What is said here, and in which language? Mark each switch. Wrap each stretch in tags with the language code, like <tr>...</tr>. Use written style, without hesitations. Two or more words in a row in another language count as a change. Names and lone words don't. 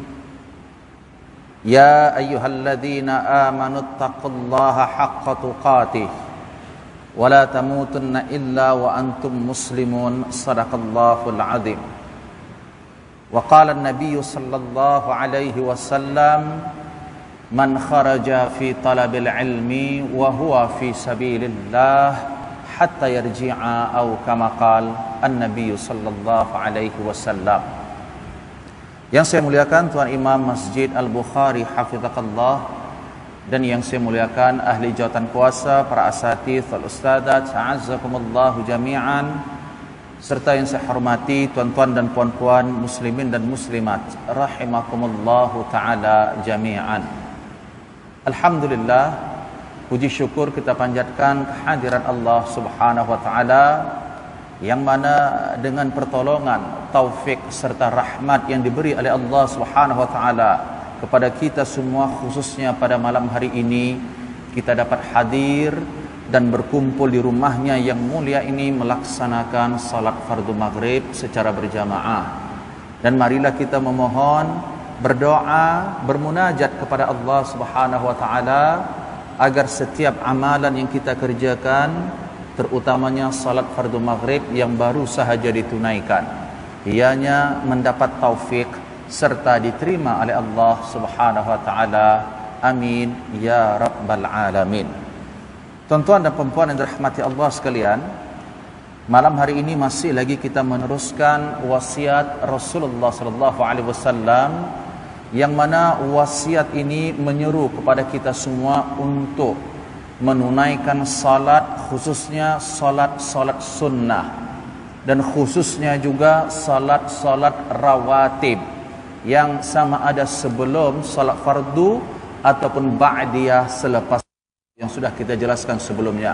<ar>يا أيها الذين آمنوا اتقوا الله حق تقاته ولا تموتن إلا وأنتم مسلمون صدق الله العظيم وقال النبي صلى الله عليه وسلم من خرج في طلب العلم وهو في سبيل الله حتى يرجع أو كما قال النبي صلى الله عليه وسلم.</ar> <ms>Yang saya muliakan Tuan Imam Masjid Al-Bukhari Hafizahullah, dan yang saya muliakan ahli jawatan kuasa, para</ms> <ar>أساتذة والأستاذات، أعزكم الله جميعا,</ar> <ms>serta yang saya hormati tuan-tuan dan puan-puan muslimin dan muslimat</ms> <ar>رحمكم الله تعالى جميعا.</ar> <ms>Alhamdulillah, puji syukur kita panjatkan kehadiran Allah</ms> <ar>سبحانه وتعالى</ar> <ms>yang mana dengan pertolongan, taufik serta rahmat yang diberi oleh Allah</ms> <ar>سبحانه وتعالى</ar> <ms>kepada kita semua, khususnya pada malam hari ini kita dapat hadir dan berkumpul di rumahnya yang mulia ini melaksanakan salat fardu maghrib secara berjamaah. Dan marilah kita memohon, berdoa, bermunajat kepada Allah</ms> <ar>سبحانه وتعالى</ar> <ms>agar setiap amalan yang kita kerjakan, terutamanya salat fardu maghrib yang baru sahaja ditunaikan, ianya mendapat taufik serta diterima oleh Allah Subhanahu wa taala.</ms> <ar>آمين يا رب العالمين.</ar> <ms>Tuan-tuan dan puan-puan yang dirahmati Allah sekalian, malam hari ini masih lagi kita meneruskan wasiat Rasulullah</ms> <ar>صلى الله عليه وسلم,</ar> <ms>yang mana wasiat ini menyeru kepada kita semua untuk menunaikan salat, khususnya salat-salat sunnah, dan khususnya juga salat-salat rawatib yang sama ada sebelum salat fardu ataupun ba'diyah selepas yang sudah kita jelaskan sebelumnya.</ms>